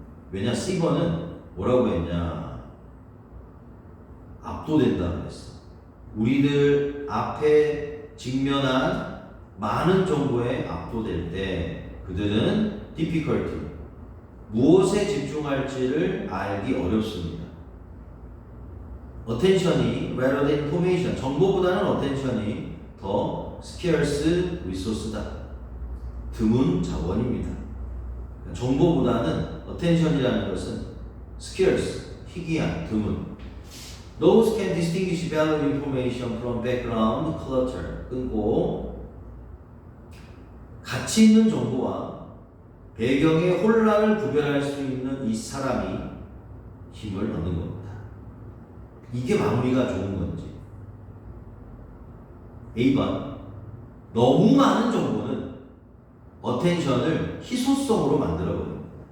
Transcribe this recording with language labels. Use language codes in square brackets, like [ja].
[ko] 왜냐? C번은 뭐라고 했냐? 압도된다고 했어. 우리들 앞에 직면한 많은 정보에 압도될 때 그들은 difficulty, 무엇에 집중할지를 알기 어렵습니다. [en] attention이 rather than information, [ko] 정보보다는 [en] attention이 더 scarce resource다. [ko] 드문 자원입니다. 정보보다는 attention이라는 것은 scarce, 희귀한, 드문. [en] Those can distinguish valuable information from background clutter. [ko] 끊고 가치 있는 정보와 배경의 혼란을 구별할 수 있는 이 사람이 힘을 얻는 겁니다. 이게 마무리가 좋은 건지. A번, 너무 많은 정보는 어텐션을 희소성으로 만들어버립니다.